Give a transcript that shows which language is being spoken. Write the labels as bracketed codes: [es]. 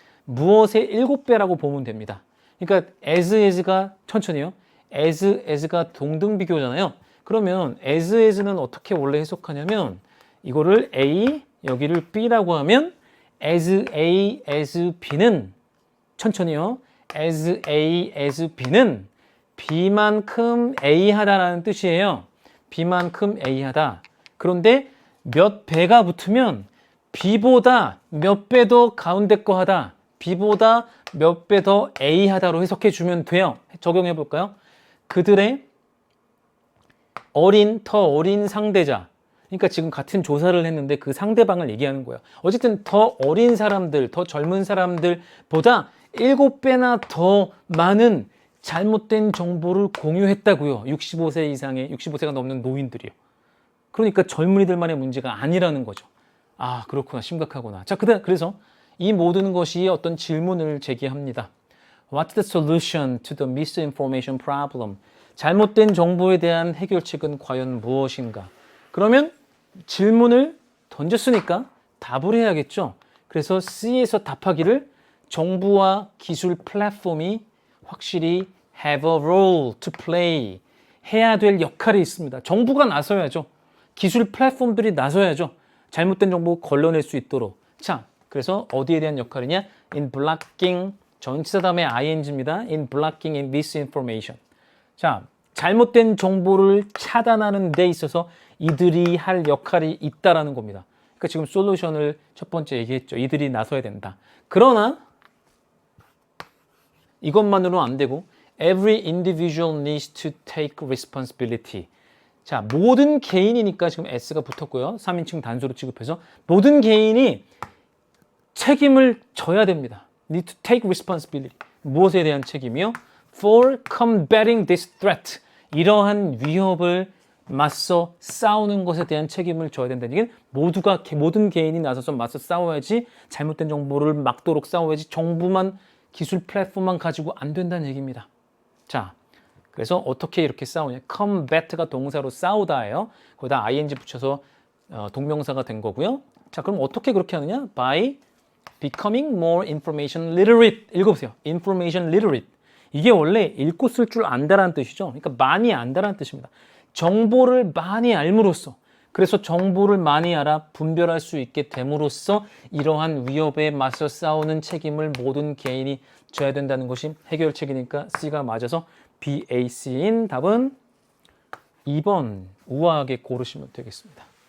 [ko] 무엇의 7배라고 보면 됩니다. 그러니까 as가 천천히요. as가 동등비교잖아요. 그러면 as는 어떻게 원래 해석하냐면 이거를 A, 여기를 B라고 하면 as A, as B는 천천히요. as A, as B는 B만큼 A 하다라는 뜻이에요. B만큼 A 하다. 그런데 몇 배가 붙으면 B보다 몇 배 더 가운데 거 하다. B보다 몇 배 더 A 하다로 해석해 주면 돼요. 적용해 볼까요? 그들의 더 어린 상대자. 그러니까 지금 같은 조사를 했는데 그 상대방을 얘기하는 거예요. 어쨌든 더 어린 사람들, 더 젊은 사람들보다 7배나 더 많은 잘못된 정보를 공유했다고요. 65세가 넘는 노인들이요. 그러니까 젊은이들만의 문제가 아니라는 거죠. 그렇구나. 심각하구나. 자, 그래서 이 모든 것이 어떤 질문을 제기합니다. [en] What's the solution to the misinformation problem? [ko] 잘못된 정보에 대한 해결책은 과연 무엇인가? 그러면 질문을 던졌으니까 답을 해야겠죠. 그래서 C에서 답하기를 정부와 기술 플랫폼이 확실히 [en] have a role to play. [ko] 해야 될 역할이 있습니다. 정부가 나서야죠. 기술 플랫폼들이 나서야죠. 잘못된 정보 걸러낼 수 있도록. 자, 그래서 어디에 대한 역할이냐? [en] In blocking, [ko] 전치사 다음에 ing입니다. [en] In blocking in misinformation. [ko] 자, 잘못된 정보를 차단하는 데 있어서 이들이 할 역할이 있다라는 겁니다. 그러니까 지금 솔루션을 첫 번째 얘기했죠. 이들이 나서야 된다. 그러나 이것만으로는 안 되고 [en] Every individual needs to take responsibility. [ko] 자, 모든 개인이니까 지금 S가 붙었고요. 3인칭 단수로 취급해서 모든 개인이 책임을 져야 됩니다. [en] Need to take responsibility. [ko] 무엇에 대한 책임이요? [en] For combating this threat. [ko] 이러한 위협을 맞서 싸우는 것에 대한 책임을 져야 된다는 얘기는 모든 개인이 나서서 맞서 싸워야지, 잘못된 정보를 막도록 싸워야지, 정부만 기술 플랫폼만 가지고 안 된다는 얘기입니다. 자, 그래서 어떻게 이렇게 싸우냐? combat가 동사로 싸우다예요. 거기다 ing 붙여서 동명사가 된 거고요. 자, 그럼 어떻게 그렇게 하느냐? [en] By becoming more information literate. [ko] 읽어보세요. information literate. 이게 원래 읽고 쓸 줄 안다라는 뜻이죠. 그러니까 많이 안다라는 뜻입니다. 정보를 많이 알므로써, 그래서 정보를 많이 알아 분별할 수 있게 됨으로써 이러한 위협에 맞서 싸우는 책임을 모든 개인이 져야 된다는 것이 해결책이니까 C가 맞아서 BAC인 답은 2번 우아하게 고르시면 되겠습니다.